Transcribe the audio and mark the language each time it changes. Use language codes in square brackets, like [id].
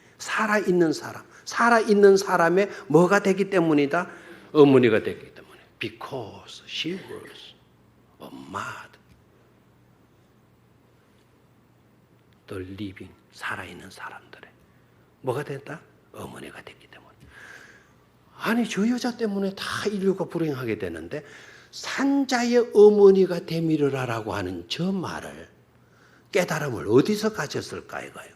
[ko] 살아있는 사람의 뭐가 되기 때문이다? 어머니가 되기 때문에. [en] Because she was a mother. The living, [ko] 살아있는 사람들의 뭐가 됐다? 어머니가 됐기 때문에. 아니 저 여자 때문에 다 인류가 불행하게 되는데 산자의 어머니가 되밀으라라고 하는 저 말을 깨달음을 어디서 가졌을까 이거예요.